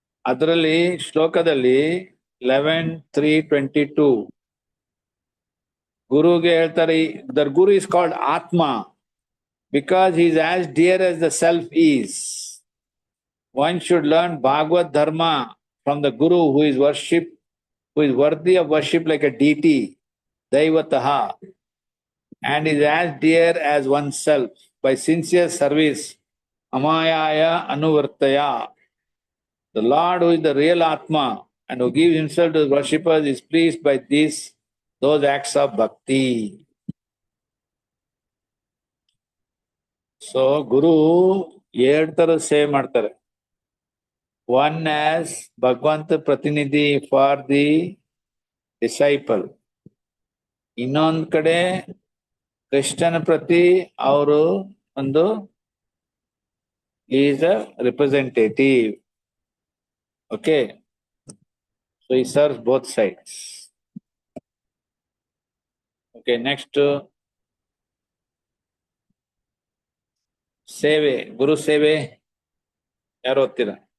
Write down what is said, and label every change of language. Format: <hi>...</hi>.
<kn>ಅದರಲ್ಲಿ ಶ್ಲೋಕದಲ್ಲಿ 11:3:22 ಗುರುಗೆ ಹೇಳ್ತಾರೆ,</kn> <en>The guru is called atma because he is as dear as the self is. One should learn Bhagavad Dharma from the Guru who is worthy of worship like a deity, Daivataha, and is as dear as oneself. By sincere service, Amayaya Anuvartaya, the Lord who is the real Atma and who gives himself to the worshippers is pleased by those acts of bhakti.</en> <kn>So Guru ಎರಡು ತರ ಸೇವೆ ಮಾಡ್ತಾರೆ.</kn> <en>One as Bhagavanta Pratinidhi for the disciple.</en> <kn>ಇನ್ನೊಂದ್ ಕಡೆ ಕೃಷ್ಣನ ಪ್ರತಿ ಅವರು ಒಂದು</kn> <en>is a representative. Okay, so he serves both sides. Okay, next</en> <kn>ಸೇವೆ, ಗುರು ಸೇವೆ ಯಾರು ಓದ್ತೀರಾ?</kn>